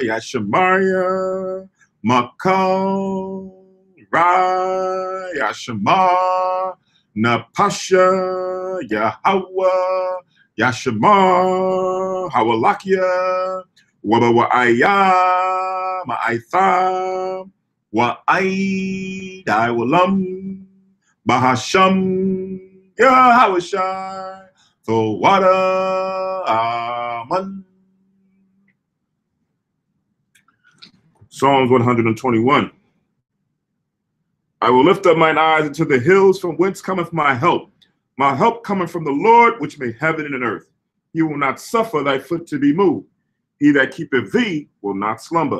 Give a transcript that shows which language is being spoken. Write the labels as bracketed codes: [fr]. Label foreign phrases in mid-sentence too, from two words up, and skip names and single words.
[en] Yashamaria Makal Ra Yashamar Napasha Yahweh Yashamar Hawalakia Waba Wa'aya Ma'aitha Wa'aid Iwalam Bahasham Yahawashai Thawada Aman. Psalms 121. I will lift up mine eyes into the hills, from whence cometh my help. My help cometh from the Lord, which made heaven and earth. He will not suffer thy foot to be moved. He that keepeth thee will not slumber.